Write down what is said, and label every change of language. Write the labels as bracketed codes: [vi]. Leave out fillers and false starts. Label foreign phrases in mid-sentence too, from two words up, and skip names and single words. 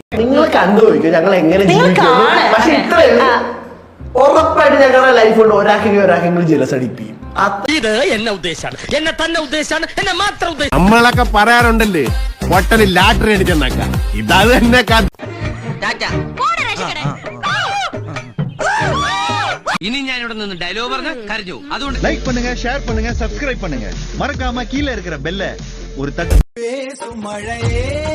[ml] നിങ്ങൾ കണ്ടുപോയിക്കോ ഞങ്ങൾ എങ്ങനെ ജീവിക്കുന്നു. പക്ഷെ ഇത്രയുള്ളൂ, ഉറപ്പായിട്ട് ഞങ്ങളുടെ ലൈഫ് കൊണ്ട് ഒരാൾക്കെങ്കിലും ജലസ് അടിപ്പിക്കും. ഇത് എന്നെ ഉദ്ദേശാണ്, എന്നെ തന്നെ ഉദ്ദേശാണ്, എന്നെ മാത്രം ഉദ്ദേശം. നമ്മളൊക്കെ പറയാറുണ്ടല്ലേ, ഹോട്ടലിൽ ലാറ്ററി അടിച്ചെന്നൊക്കെ. ഇതത് തന്നെ ഇനി ഞാൻ ഇവിടെ നിന്ന് ഡയലോഗ് പറഞ്ഞ കരഞ്ഞു. അതുകൊണ്ട് [ta] லைக் பண்ணுங்க, ஷேர் பண்ணுங்க, சப்ஸ்கிரைப் பண்ணுங்க. மறக்காம கீழே இருக்கிற பெல்ல ஒரு தட்டு.